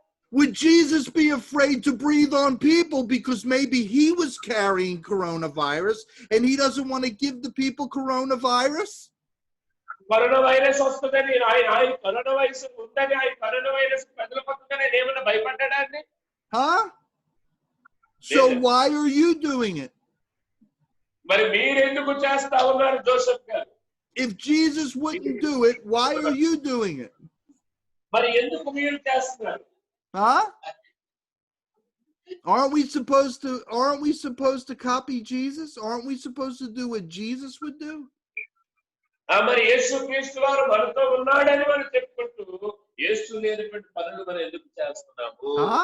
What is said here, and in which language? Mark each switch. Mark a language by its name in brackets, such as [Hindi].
[English] Would Jesus be afraid to breathe on people because maybe he was carrying coronavirus and he doesn't want to give the people coronavirus? [Telugu] Corona virus వస్తుందని ఆయన corona virus ఉందని ఆయన corona virus ప్రజల పక్కనే ఏమన్నా భయపడ్డా అండి? [English] Huh? So why are you doing it? [Telugu] మరి మీరు ఎందుకు చేస్తా ఉన్నారు జోసెఫ్ గారు? [English] If Jesus wouldn't do it, why are you doing it? [Telugu] మరి ఎందుకు మీరు చేస్తున్నారు? [English] Huh? Aren't we supposed to copy Jesus? Aren't we supposed to do what Jesus would do? [Telugu] మరి యేసుక్రీస్తు వారు మనతో ఉన్నాడని మనం చెప్పుకుంటూ యేసు లేనటువంటి పనులు మనం ఎందుకు చేస్తున్నాము?